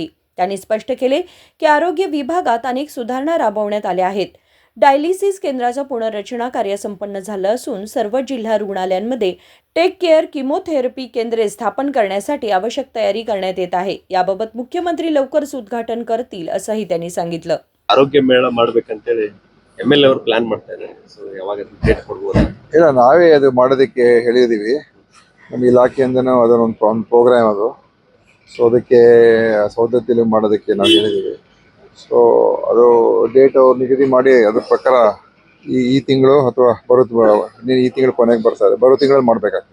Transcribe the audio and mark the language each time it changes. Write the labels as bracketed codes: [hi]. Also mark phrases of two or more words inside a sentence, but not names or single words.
[mr] त्यांनी स्पष्ट केले की आरोग्य विभागात अनेक सुधारणा राबवण्यात आल्या आहेत. डायलिसिस केंद्राचं पुनर्रचना कार्य संपन्न झालं असून सर्व जिल्हा रुग्णालयांमध्ये टेक केअर किमोथेरपी केंद्रे स्थापन करण्यासाठी आवश्यक तयारी करण्यात येत आहे. याबाबत मुख्यमंत्री लवकरच उद्घाटन करतील असंही त्यांनी सांगितलं. [kn] ಆರೋಗ್ಯ ಮೇಳ ಮಾಡಬೇಕಂತೇಳಿ MLA ಅವರು ಪ್ಲಾನ್ ಮಾಡ್ತಾ ಇದ್ದಾರೆ. ಸೊ ಯಾವಾಗ ಡೇಟ್ ಕೊಡ್ಬೋದು? ಇಲ್ಲ, ನಾವೇ ಅದು ಮಾಡೋದಕ್ಕೆ ಹೇಳಿದ್ದೀವಿ. ನಮ್ಮ ಇಲಾಖೆಯಿಂದನೂ ಅದನ್ನೊಂದು ಪ್ರೋಗ್ರಾಮ್ ಅದು. ಸೊ ಅದಕ್ಕೆ ಸೌದತ್ತಿಲಿ ಮಾಡೋದಕ್ಕೆ ನಾವು ಹೇಳಿದ್ದೀವಿ. ಸೊ ಅದು ಡೇಟ್ ಅವ್ರು ನಿಗದಿ ಮಾಡಿ ಅದ್ರ ಪ್ರಕಾರ ಈ ತಿಂಗಳು ಅಥವಾ ಈ ತಿಂಗಳು ಕೊನೆಗೆ ಬರ್ತಾರೆ, ಬರೋ ತಿಂಗಳಲ್ಲಿ ಮಾಡಬೇಕಾಗ್ತದೆ.